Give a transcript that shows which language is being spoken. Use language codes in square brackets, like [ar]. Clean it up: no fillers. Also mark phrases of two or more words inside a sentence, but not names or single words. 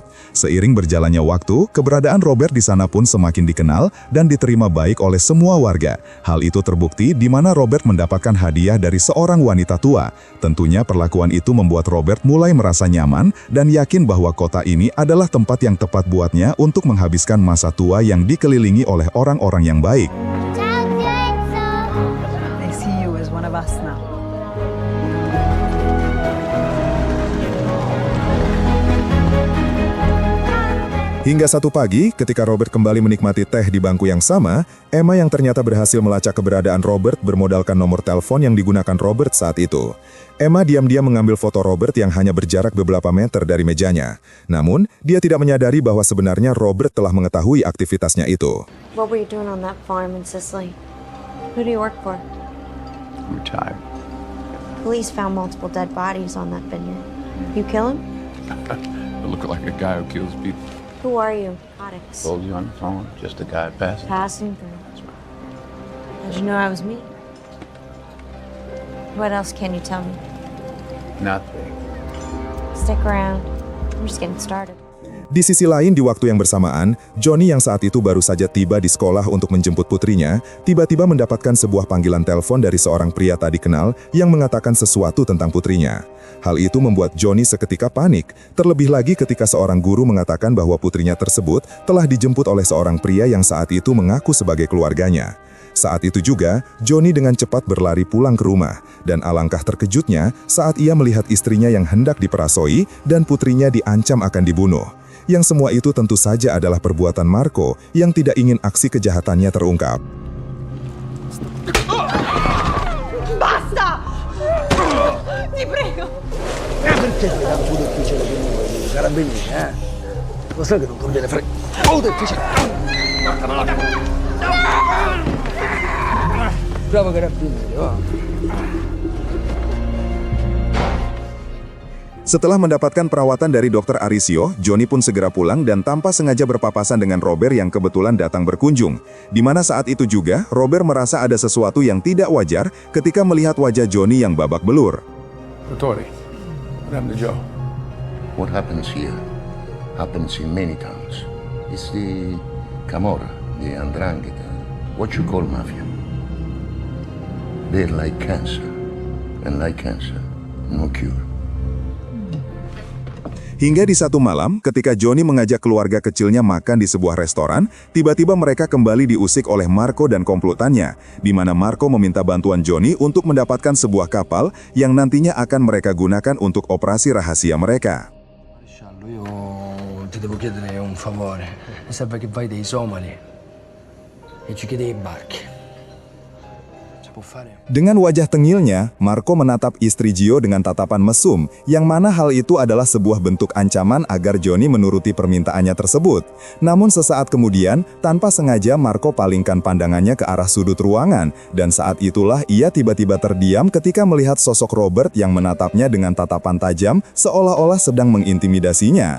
[id] Seiring berjalannya waktu, keberadaan Robert di sana pun semakin dikenal dan diterima baik oleh semua warga. Hal itu terbukti di mana Robert mendapatkan hadiah dari seorang wanita tua. Tentunya perlakuan itu membuat Robert mulai merasa nyaman dan yakin bahwa kota ini adalah tempat yang tepat buatnya untuk menghabiskan masa tua yang dikelilingi oleh orang-orang yang baik. [it] Ciao, zio Enzo. [en] They see you as one of us now. [id] Hingga satu pagi, ketika Robert kembali menikmati teh di bangku yang sama, Emma yang ternyata berhasil melacak keberadaan Robert bermodalkan nomor telepon yang digunakan Robert saat itu. Emma diam-diam mengambil foto Robert yang hanya berjarak beberapa meter dari mejanya. Namun, dia tidak menyadari bahwa sebenarnya Robert telah mengetahui aktivitasnya itu. [en] What were you doing on that farm in Sicily? Who do you work for? I'm retired. Police found multiple dead bodies on that vineyard. You kill him? I look like a guy who kills people. Who are you? Codex. Told you on the phone, just a guy passing. Passing through. How'd you know I was me? What else can you tell me? Nothing. Stick around. I'm just getting started. [id] Di sisi lain, di waktu yang bersamaan, Johnny yang saat itu baru saja tiba di sekolah untuk menjemput putrinya, tiba-tiba mendapatkan sebuah panggilan telepon dari seorang pria tak dikenal yang mengatakan sesuatu tentang putrinya. Hal itu membuat Johnny seketika panik, terlebih lagi ketika seorang guru mengatakan bahwa putrinya tersebut telah dijemput oleh seorang pria yang saat itu mengaku sebagai keluarganya. Saat itu juga, Johnny dengan cepat berlari pulang ke rumah, dan alangkah terkejutnya saat ia melihat istrinya yang hendak diperasoi dan putrinya diancam akan dibunuh. Yang semua itu tentu saja adalah perbuatan Marco yang tidak ingin aksi kejahatannya terungkap. [it] Basta! Ti prego! Perché ti dà un po' difficile di carabinieri, eh? Lo sai che non conviene fare... Oh, difficile! Bravo carabinieri, va. [id] Setelah mendapatkan perawatan dari Dr. Arisio, Johnny pun segera pulang dan tanpa sengaja berpapasan dengan Robert yang kebetulan datang berkunjung. Di mana saat itu juga, Robert merasa ada sesuatu yang tidak wajar ketika melihat wajah Johnny yang babak belur. [en] Dottore, what happened to Joe? What happens here happens in many towns. It's the Camorra, the Andrangheta, what you call mafia. They're like cancer, and like cancer, no cure. [id] Hingga di satu malam, ketika Johnny mengajak keluarga kecilnya makan di sebuah restoran, tiba-tiba mereka kembali diusik oleh Marco dan komplotannya, di mana Marco meminta bantuan Johnny untuk mendapatkan sebuah kapal yang nantinya akan mereka gunakan untuk operasi rahasia mereka. [it] Maresciallo, io ti devo chiedere un favore. Mi serve che vai dei somali e ci chiedi i barchi. [id] Dengan wajah tengilnya, Marco menatap istri Gio dengan tatapan mesum, yang mana hal itu adalah sebuah bentuk ancaman agar Johnny menuruti permintaannya tersebut. Namun sesaat kemudian, tanpa sengaja Marco palingkan pandangannya ke arah sudut ruangan, dan saat itulah ia tiba-tiba terdiam ketika melihat sosok Robert yang menatapnya dengan tatapan tajam, seolah-olah sedang mengintimidasinya.